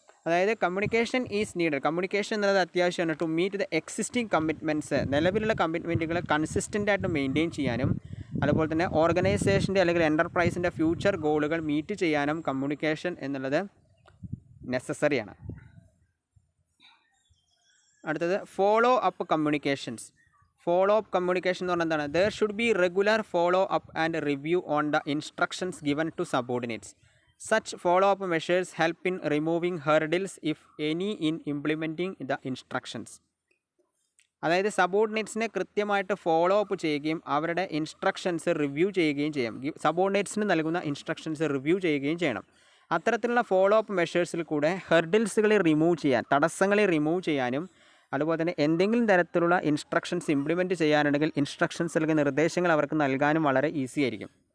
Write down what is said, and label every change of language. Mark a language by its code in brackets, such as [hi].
[ml] അതായത് [en] communication is needed, [ml] communication എന്നുള്ളത് അത്യാവശ്യമാണ് [en] to meet the existing commitments, [ml] നിലവിലുള്ള കമ്മിറ്റ്മെൻറ്റുകൾ കൺസിസ്റ്റൻ്റായിട്ട് മെയിൻറ്റെയിൻ ചെയ്യാനും അതുപോലെ തന്നെ ഓർഗനൈസേഷൻ്റെ അല്ലെങ്കിൽ എൻ്റർപ്രൈസിൻ്റെ ഫ്യൂച്ചർ ഗോളുകൾ മീറ്റ് ചെയ്യാനും കമ്മ്യൂണിക്കേഷൻ എന്നുള്ളത് നെസസറിയാണ്. അടുത്തത് follow up communications. Follow up communication എന്ന് പറഞ്ഞാൽ എന്താണ്? [en] There should be regular follow up and review on the instructions given to subordinates. Such follow-up measures help in removing hurdles, if any, in implementing the instructions. [ml] അതായത് സബോർഡിനേറ്റ്സിനെ കൃത്യമായിട്ട് follow up ചെയ്യുകയും അവരുടെ instructions review ചെയ്യുകയും ചെയ്യും. സബോർഡിനേറ്റ്സിന് നൽകുന്ന instructions review ചെയ്യുകയും ചെയ്യണം. അത്തരത്തിലുള്ള ഫോളോ അപ്പ് മെഷേഴ്സിൽ കൂടെ ഹെർഡിൽസുകളെ റിമൂവ് ചെയ്യാൻ, തടസ്സങ്ങളെ റിമൂവ് ചെയ്യാനും അതുപോലെ തന്നെ എന്തെങ്കിലും തരത്തിലുള്ള ഇൻസ്ട്രക്ഷൻസ് ഇംപ്ലിമെൻറ്റ് ചെയ്യാനുണ്ടെങ്കിൽ ഇൻസ്ട്രക്ഷൻസ് അല്ലെങ്കിൽ നിർദ്ദേശങ്ങൾ അവർക്ക് നൽകാനും വളരെ ഈസി ആയിരിക്കും.